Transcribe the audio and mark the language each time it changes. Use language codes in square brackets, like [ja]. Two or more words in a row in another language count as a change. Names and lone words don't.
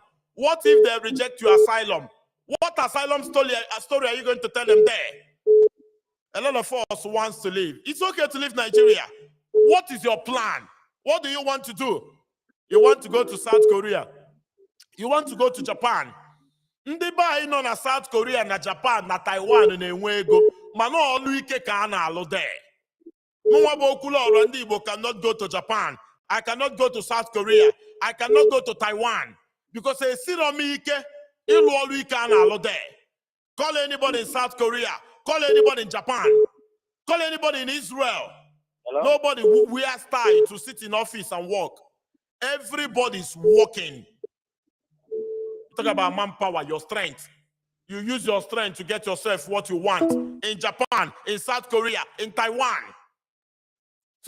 [en] What if they reject your asylum? What asylum story are you going to tell them there? A lot of us wants to leave. It's okay to leave Nigeria. What is your plan? What do you want to do? You want to go to South Korea. You want to go to Japan. [ig] Ndị ba nọ na South Korea, na Japan, na Taiwan na-enwe ego, mana ọlụ ike ka a na-alụ there. Mụnwa bụ Okwuluọra ndị Igbo [en] cannot go to Japan. I cannot go to South Korea. I cannot go to Taiwan because [ig] esiro m ike ịlụ ọlụ ike a na-alụ there. [en] Call anybody in South Korea. Call anybody in Japan. Call anybody in Israel. Hello? Nobody wears tie to sit in office and work. Everybody's working. Talk about manpower, your strength. You use your strength to get yourself what you want in Japan, in South Korea, in Taiwan.